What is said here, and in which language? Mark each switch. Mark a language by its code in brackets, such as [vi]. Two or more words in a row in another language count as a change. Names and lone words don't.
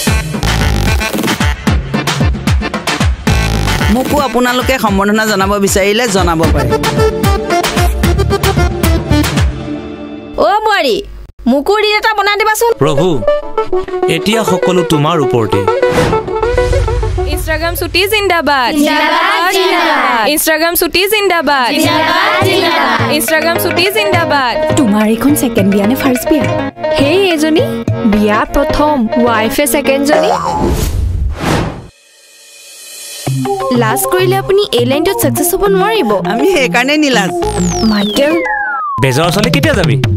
[as] মোকো আপোনালোকে সম্বৰ্ধনা জনাব বিচাৰিলে জনাব পাৰে অ বোৱাৰী মোকো ৰিল এটা বনাই দিবাচোন প্ৰভু এতিয়া সকলো তোমাৰ ওপৰতে Instagram Suti Zindabad. Instagram Suti Zindabad. Instagram Suti Zindabad. তোমাৰ এখন সেকেন্ড বিয়া নে ফাৰ্স্ট বিয়া হেই এজনী বিয়া প্ৰথম ওয়াইফে সেকেন্ড জনী লাষ্ট কৰিলে আপুনি এই লাইনটোত সাকসেস হ'ব নোৱাৰিব আমি এই কাৰণে নিলাজ মাইকেল বেজৰ ওচৰলৈ কেতিয়া যাবি